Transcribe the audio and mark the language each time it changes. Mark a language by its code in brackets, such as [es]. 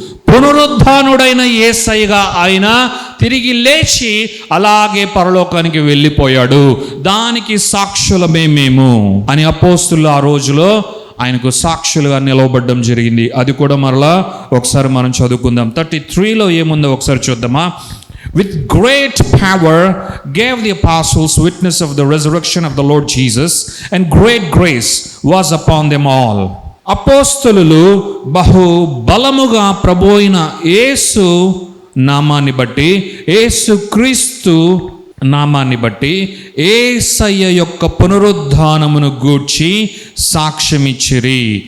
[te] పునరుద్ధానుడైన యేసయ్యగా ఆయన తిరిగి లేచి అలాగే పరలోకానికి వెళ్ళిపోయాడు. దానికి సాక్షులమే మేము అని అపోస్తులు ఆ రోజులో ఆయనకు సాక్షులుగా నిలవబడడం జరిగింది. అది కూడా మరలా ఒకసారి మనం చదువుకుందాం. 33లో ఏముందో ఒకసారి చూద్దామా? [en] With great power gave the apostles witness of the resurrection of the Lord Jesus, and great grace was upon them all. [te] అపోస్తలులు బహు బలముగా ప్రభువైన యేసు నామాన్ని బట్టి, యేసు క్రీస్తు నామాన్ని బట్టి యేసయ్య యొక్క పునరుద్ధానమును గూర్చి సాక్ష్యమిచ్చిరి.